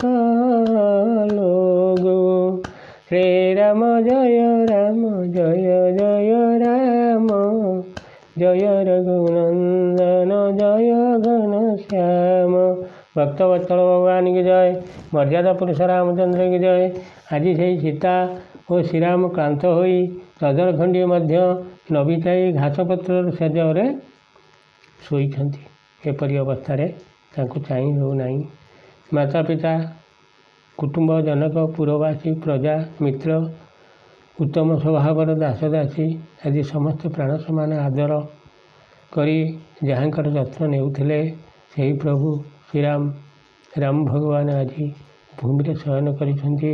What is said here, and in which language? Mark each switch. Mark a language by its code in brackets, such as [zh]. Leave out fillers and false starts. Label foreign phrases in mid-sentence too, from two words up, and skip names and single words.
[hi] कलोगो श्री राम जय राम जय रघुनंदन जय घनश्याम। भक्तवत्सल भगवान की जय। मर्यादा पुरुष रामचंद्र की जय। आज से [or] सीता ଓ ଶ୍ରୀରାମ କ୍ଳାନ୍ତ ହୋଇ ଚାଦର ଖଣ୍ଡିଏ ମଧ୍ୟ ନବିତାଇ ଘାସପତ୍ରର ଶେଯରେ ଶୋଇଛନ୍ତି। ଏପରି ଅବସ୍ଥାରେ ତାଙ୍କୁ ଚାହିଁ ହେଉନାହିଁ। ମାତା ପିତା, କୁଟୁମ୍ବ ଜନକ, ପୁରବାସୀ, ପ୍ରଜା, ମିତ୍ର, ଉତ୍ତମ ସ୍ୱଭାବର ଦାସଦାସୀ ଆଦି ସମସ୍ତେ ପ୍ରାଣ ସମାନ ଆଦର କରି ଯାହାଙ୍କର ଯତ୍ନ ନେଉଥିଲେ, ସେହି ପ୍ରଭୁ ଶ୍ରୀରାମ ରାମ ଭଗବାନ ଆଜି ଭୂମିରେ ଶୟନ କରିଛନ୍ତି।